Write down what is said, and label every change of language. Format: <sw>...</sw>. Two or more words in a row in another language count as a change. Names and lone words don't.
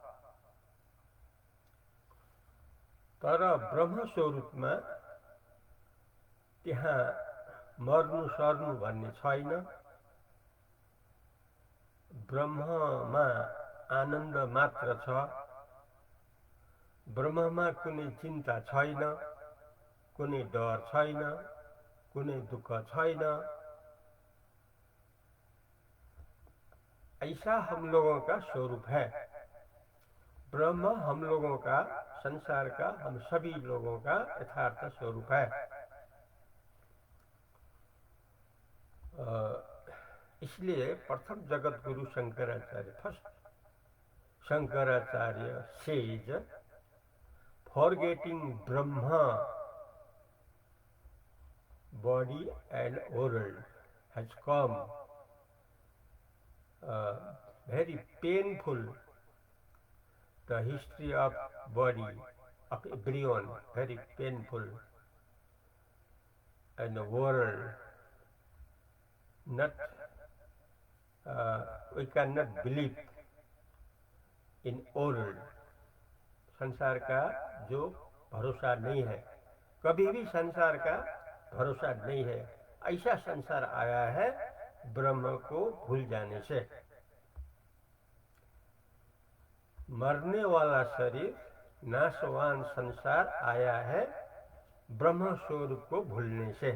<ne>तर ब्रह्म स्वरूपमा त्यहाँ मर्नु सर्नु भन्ने छैन। ब्रह्ममा आनन्द मात्र छ। ब्रह्ममा कुनै चिन्ता छैन, कुनै डर छैन, कुनै दुख छैन।</ne> <hi>ऐसा हम लोगों का स्वरूप है। ब्रह्म हम लोगों का, संसार का, हम सभी लोगों का यथार्थ स्वरूप है। इसलिए प्रथम जगत गुरु शंकराचार्य,</hi> <en>फर्स्ट Shankaracharya says, forgetting Brahma, body and world has come. Very painful, the history of body of everyone, very painful, and the world, not we cannot believe in world.</en> <hi>संसार का जो भरोसा नहीं है, कभी भी संसार का भरोसा नहीं है। ऐसा संसार आया है ब्रह्म को भूल जाने से। मरने वाला शरीर, नाशवान संसार आया है ब्रह्म स्वरूप को भूलने से।</hi>